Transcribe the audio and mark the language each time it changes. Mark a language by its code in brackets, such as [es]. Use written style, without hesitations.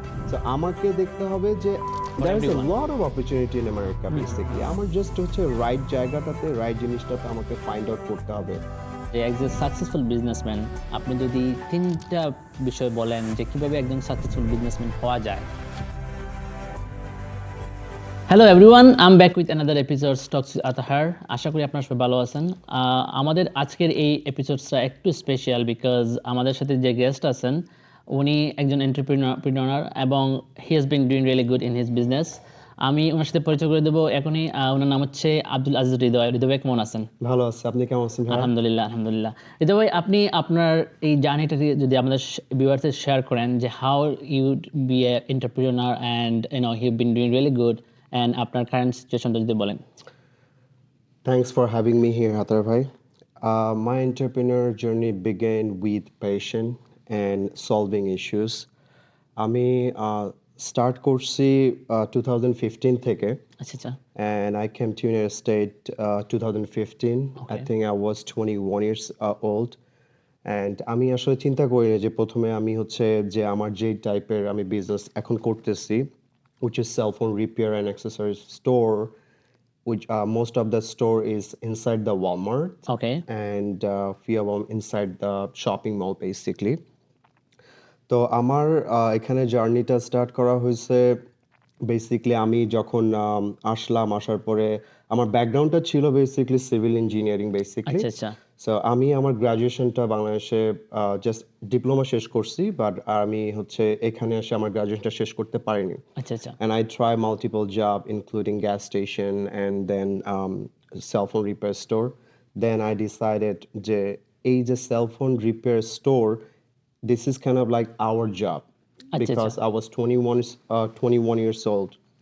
[bn] So আমাকে দেখতে হবে যে [en] there is a lot of opportunity in America basically. [bn] আমার জাস্ট হচ্ছে রাইট জায়গাটাতে রাইট জিনিসটাতে আমাকে ফাইন্ড আউট করতে হবে। যে একজন সাকসেসফুল বিজনেসম্যান, আপনি যদি 3টা বিষয় বলেন যে কিভাবে একজন সাকসেসফুল বিজনেসম্যান হওয়া যায়। [en] Hello everyone, I am back with another episode talks with Atahar. [bn] আশা করি আপনারা সবাই ভালো আছেন। আমাদের আজকের এই এপিসোডসটা একটু স্পেশাল বিকজ আমাদের সাথে যে গেস্ট আছেন উনি একজন এন্টারপ্রেনার এবং [en] He has been doing really good in his business. [bn] আমি ওনার সাথে পরিচয় করে দেবো এখনই। ওনার নাম হচ্ছে আব্দুল আজিজ হৃদয়। হৃদয় ভাই কেমন আছেন? ভালো আছে, আপনি কেমন আছেন? আলহামদুলিল্লাহ আলহামদুলিল্লাহ। হৃদয় ভাই, আপনি আপনার এই জার্নিটা যদি আমাদের ভিউয়ার্সে শেয়ার করেন যে [en] how you be a entrepreneur and you been doing really good [bn] and আপনার কারেন্ট সিচুয়েশনটা যদি বলেন। [en] Thanks for having me here, Hatar bhai. My entrepreneur journey began with passion and solving issues. [bn] আমি start করছি 2015 থেকে, আচ্ছা আচ্ছা। [en] and I came to United States 2015. I think I was 21 years old. [bn] And আমি আসলে চিন্তা করি না যে প্রথমে আমি হচ্ছে যে আমার যে টাইপের আমি বিজনেস এখন করতেছি, [en] which is cell phone repair and accessories store, which most of the store is inside the Walmart. Okay. And few of them inside the shopping mall basically. [bn] তো আমার এখানে জার্নিটা স্টার্ট করা হয়েছে বেসিক্যালি আমি যখন আসার পরে আমার ব্যাকগ্রাউন্ডটা ছিল বেসিক্যালি সিভিল ইঞ্জিনিয়ারিং বেসিক্যালি। আচ্ছা আচ্ছা। সো আমি আমার গ্রাজুয়েশনটা বাংলাদেশে জাস্ট ডিপ্লোমা শেষ করছি, বাট আমি হচ্ছে এখানে এসে আমার গ্রাজুয়েশনটা শেষ করতে পারিনি। আচ্ছা আচ্ছা। [en] And I try multiple job including gas station and then cell phone repair store. Then I decided [bn] যে এই যে [en] cell phone repair store, this is kind of like our job because I was 21 years old.